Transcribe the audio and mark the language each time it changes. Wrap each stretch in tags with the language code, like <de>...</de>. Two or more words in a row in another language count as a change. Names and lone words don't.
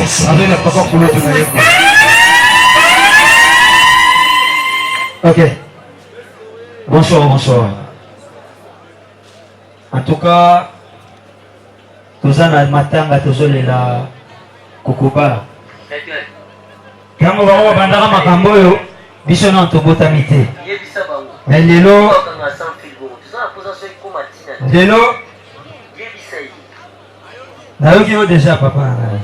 <fr>Avec la papa pour l'autre. Ok. Bonsoir, bonsoir. En tout cas,</fr> <ln>toza na matanga, tozolela Kokoba. Tango bango babandaka makambo oyo, biso na tobotami te. Mais lelo, lelo, nayoki yo déjà, papa.</ln>